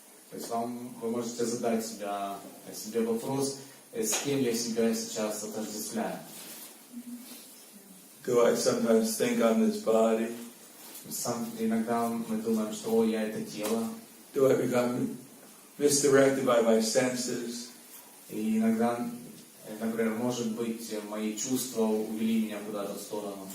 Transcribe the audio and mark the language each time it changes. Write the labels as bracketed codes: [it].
[ru] То есть вы можете задать себе вопрос, с кем я себя сейчас отождествляю. [en] Do I sometimes think I'm this body? [ru] Иногда мы думаем, что я это тело, [en] Do I become misdirected by my senses? [ru] и иногда, например, может быть, мои чувства увели меня куда-то в сторону.